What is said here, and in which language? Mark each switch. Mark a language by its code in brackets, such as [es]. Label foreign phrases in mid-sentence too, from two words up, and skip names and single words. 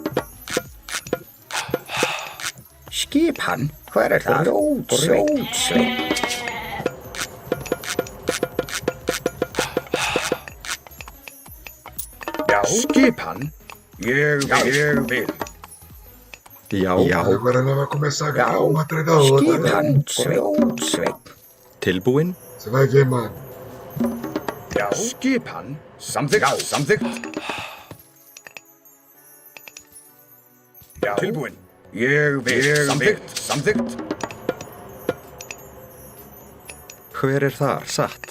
[is] Skipan. Hver er það? Rótsveit. Já. Skipan. Ég vil. Já. [pt] Agora nós vamos começar a ganhar uma atrás da outra, né? [is] Rótsveit. Tilbúin. [pt] Você vai ver, mano. [is] Já. Skipan. Samþykkt. Já. Tilbúin. Ég vil. Samþykkt. Hver er þar? Satt.